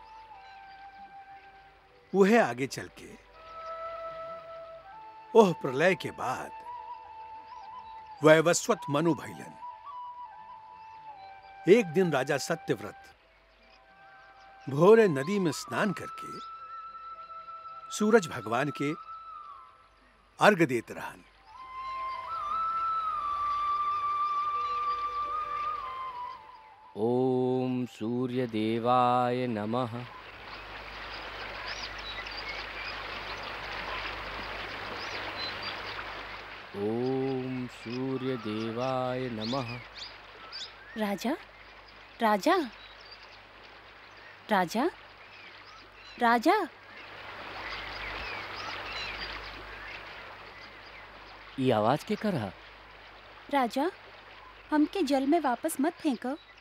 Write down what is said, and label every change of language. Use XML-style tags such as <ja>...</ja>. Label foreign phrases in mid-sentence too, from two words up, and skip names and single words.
<bho>वह आगे चल के ओह प्रलय के बाद वैवस्वत मनु भइलन। एक दिन राजा सत्यव्रत भोरे नदी में स्नान करके सूरज भगवान के अर्घ देत रहन।</bho> <sa>ओम सूर्य देवाय नमः। ओम सूर्य देवाय नमः।</sa> <bho>राजा, राजा, राजा, राजा, ये आवाज के कर? राजा, हमके जल में वापस मत फेंको।</bho>